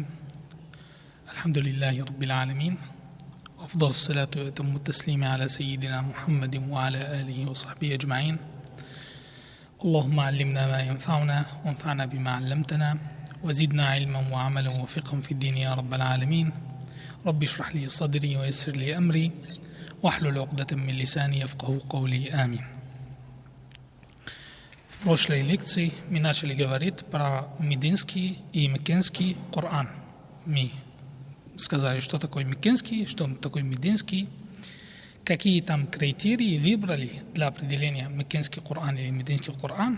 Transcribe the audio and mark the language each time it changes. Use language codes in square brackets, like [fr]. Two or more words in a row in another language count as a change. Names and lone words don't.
[ar] الحمد لله رب العالمين، أفضل الصلاة وأتم التسليم على سيدنا محمد وعلى آله وصحبه أجمعين. اللهم علمنا ما ينفعنا وانفعنا بما علمتنا وزدنا علما وعملا وفقها في الدين يا رب العالمين. رب اشرح لي صدري ويسر لي أمري واحلل عقدة من لساني يفقهوا قولي. Amin. [ru] В прошлой лекции мы начали говорить про мединский и меккенский Коран. Мы сказали, что такое меккенский, что такое мединский, какие там критерии выбрали для определения меккенский Коран или мединский Коран.